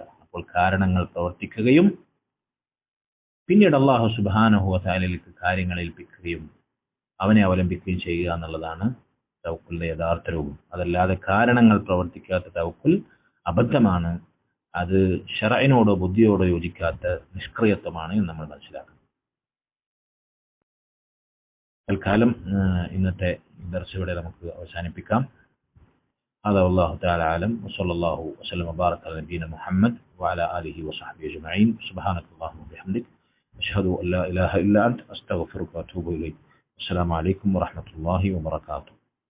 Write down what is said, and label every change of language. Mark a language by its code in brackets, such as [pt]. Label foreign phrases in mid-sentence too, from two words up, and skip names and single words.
[ml] അപ്പോൾ കാരണങ്ങൾ പ്രവർത്തിക്കുകയും പിന്നീട് [ar] الله سبحانه و [ml] തആലയിലേക്ക് കാര്യങ്ങൾ ഏൽപ്പിക്കുകയും അവനെ അവലംബിക്കുകയും ചെയ്യുക എന്നുള്ളതാണ് തവക്കുലിന്റെ യഥാർത്ഥ രൂപം. അതല്ലാതെ കാരണങ്ങൾ പ്രവർത്തിക്കാത്ത തവക്കുൽ അബദ്ധമാണ്. അത് ശറഇനോടോ ബുദ്ധിയോടോ യോജിക്കാത്ത നിഷ്ക്രിയത്വമാണ് എന്ന് നമ്മൾ മനസ്സിലാക്കണം. തൽക്കാലം ഇന്നത്തെ ദർസ് ഇവിടെ നമുക്ക് അവസാനിപ്പിക്കാം. [ar] هذا والله تعالى أعلم وصلى الله وسلم وبارك على نبينا محمد وعلى آله وصحبه أجمعين. سبحانك اللهم وبحمدك أشهد أن لا إله إلا أنت أستغفرك وأتوب إليك. السلام عليكم ورحمة الله وبركاته.